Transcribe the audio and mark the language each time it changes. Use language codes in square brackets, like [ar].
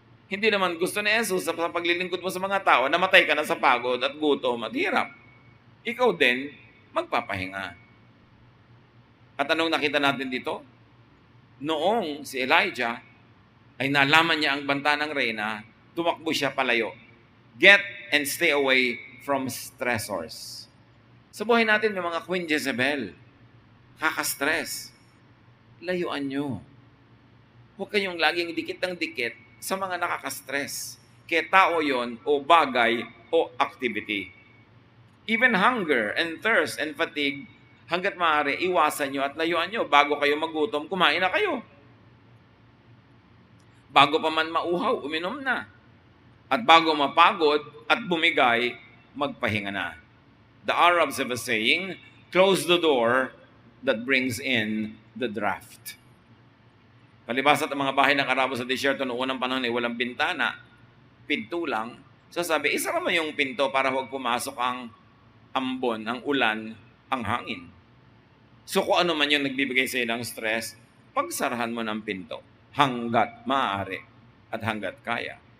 [tl] Hindi naman gusto ni Jesus sa paglilingkod mo sa mga tao, namatay ka na sa pagod at gutom at hirap. Ikaw din, magpapahinga. At anong nakita natin dito? Noong si Elijah ay nalaman niya ang banta ng reyna, tumakbo siya palayo. [en] Get and stay away from stressors. [tl] Sa buhay natin may mga Queen Jezebel. Kaka-stress. Layuan nyo. Huwag kayong laging dikit ng dikit sa mga nakaka-stress. Kaya tao yon o bagay o activity. [en] Even hunger and thirst and fatigue, [tl] hanggat maaari, iwasan nyo at layuan nyo. Bago kayo magutom, kumain na kayo. Bago pa man mauhaw, uminom na. At bago mapagod at bumigay, magpahinga na. [en] The Arabs have a saying, close the door that brings in the draft. [tl] Palibas at ang mga bahay ng Arabo sa disyerto noong unang panahon ay walang bintana, pinto lang. So sabi, isara mo yung pinto para huwag pumasok ang ambon, ang ulan, ang hangin. So kung ano man yung nagbibigay sa iyo ng stress, pagsarahan mo ng pinto hanggat maaari at hanggat kaya.